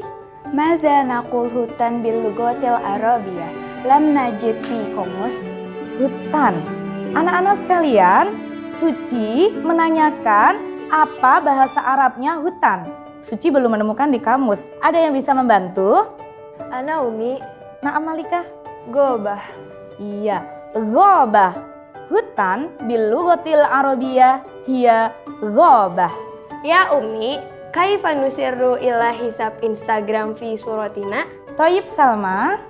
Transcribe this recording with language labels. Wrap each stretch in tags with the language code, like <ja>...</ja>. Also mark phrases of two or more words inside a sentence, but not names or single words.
<ar>ماذا نقول hutan باللغة العربية? لم نجد في قاموس.</ar> <id>Hutan. Anak-anak sekalian, Suci menanyakan apa bahasa Arabnya hutan. Suci belum menemukan di kamus. Ada yang bisa membantu?</id> <ar>Ana Umi. Naam Malika. Gobah. Iya, غابة. Hutan باللغة العربية هي غابة. يا Umi، كيف نسير إلى حساب Instagram في صورتنا? Toyib Salma.</ar>